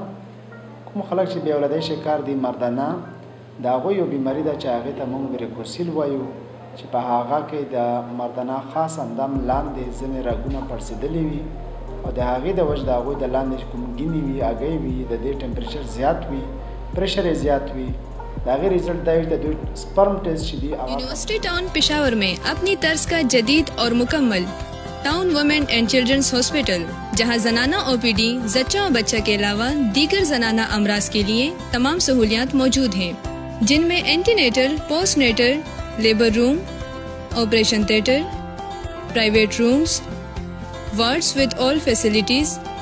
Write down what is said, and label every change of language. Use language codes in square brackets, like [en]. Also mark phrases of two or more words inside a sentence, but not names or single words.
[ps] کوم خلک چې بې اولادۍ شکار دي، مردانه، د هغوی یو بیماري ده چې هغې ته موږ ویریکوسیل وایو، چې په هغه کې د مردانه خاص اندام لاندې ځینې رګونه پړسېدلي وي، او د هغې د وجې د هغوی د لاندې کوم ګینې وي، هګۍ وي، د دې ټمپریچر زیات وي، پریشر یې زیات وي. د هغې رزلټ دا وي د دوی [en] sperm test [ps] چې دي. [ur] یونیورسٹی ٹاؤن پشاور میں اپنی طرز کا جدید اور مکمل ٹاؤن وومن اینڈ چلڈرنس ہاسپٹل، جہاں زنانہ [en] O P D, [ur] زچہ و بچہ کے علاوہ دیگر زنانہ امراض کے لیے تمام سہولیات موجود ہیں، جن میں [en] antenatal, postnatal, labour room, operation theatre, private rooms, wards with all facilities.